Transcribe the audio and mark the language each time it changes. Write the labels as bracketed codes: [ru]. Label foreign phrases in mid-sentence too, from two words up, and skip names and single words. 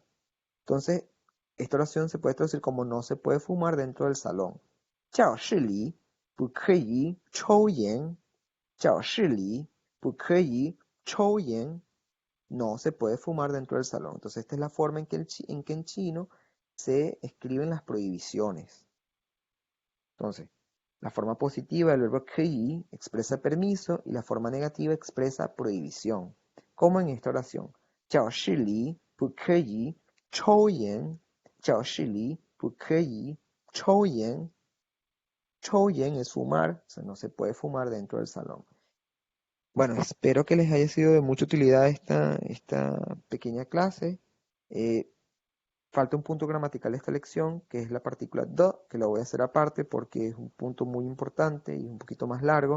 [es] Entonces, esta oración se puede traducir como no se puede fumar dentro del salón. [zh] 教室里不可以抽烟。教室里不可以抽烟。 [es] No se puede fumar dentro del salón. Entonces, esta es la forma en que en chino se escriben las prohibiciones. Entonces, la forma positiva del verbo 可以 expresa permiso y la forma negativa expresa prohibición. Como en esta oración. [zh] 教室里不可以抽烟。教室里不可以抽烟。 [es] 抽烟 es fumar, o sea, no se puede fumar dentro del salón. Bueno, espero que les haya sido de mucha utilidad esta pequeña clase. Eh, Falta un punto gramatical de esta lección, que es la partícula the, que la voy a hacer aparte porque es un punto muy importante y un poquito más largo.